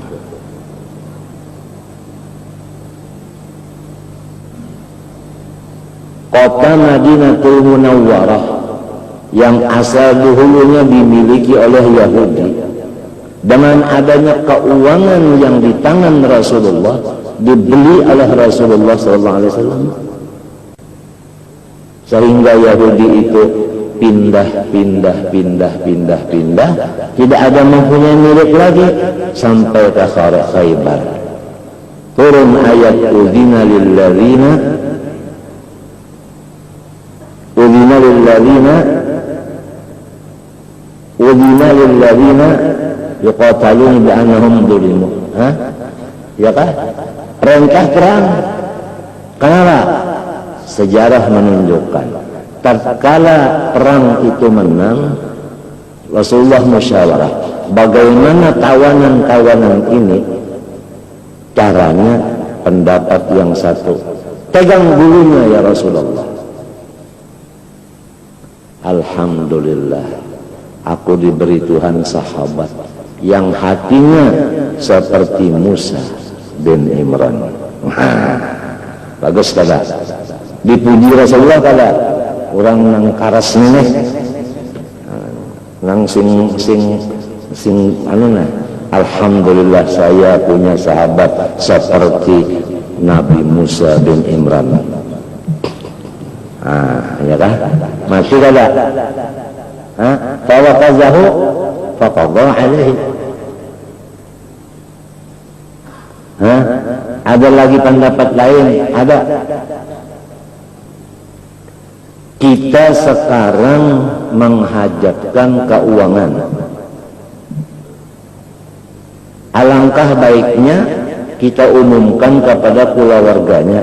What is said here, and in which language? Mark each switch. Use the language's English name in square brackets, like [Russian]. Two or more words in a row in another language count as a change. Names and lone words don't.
[Indonesian] Kota Madinatul Munawwarah yang asal dahulunya dimiliki oleh Yahudi, dengan adanya keuangan yang di tangan Rasulullah, dibeli oleh Rasulullah SAW, sehingga Yahudi itu pindah, tidak ada mempunyai milik lagi sampai ke Khaybar. Turun ayat [Arabic] أُذِنَ لِلَّذِينَ يُقَاتَلُونَ بِأَنَّهُمْ ظُلِمُوا. [Indonesian] Ya kan? Perintah perang. Kenapa? Sejarah menunjukkan tatkala perang itu menang, Rasulullah musyawarah bagaimana tawanan-tawanan ini caranya. Pendapat yang satu, pegang bulunya ya Rasulullah. Alhamdulillah, aku diberi Tuhan sahabat yang hatinya seperti Musa bin Imran. [Banjar] Bagus kada? Dipuji Rasulullah kada? Orang nang karas nih, nang sing anu nah. [Indonesian] Alhamdulillah saya punya sahabat seperti Nabi Musa bin Imran. [Banjar] Ya kan? Mati kada? [Arabic] فَوَكَزَهُ فَقَضَى عَلَيْهِ. [Indonesian] Ada lagi pendapat lain? Ada. Kita sekarang menghajatkan keuangan. Alangkah baiknya kita umumkan kepada keluarganya.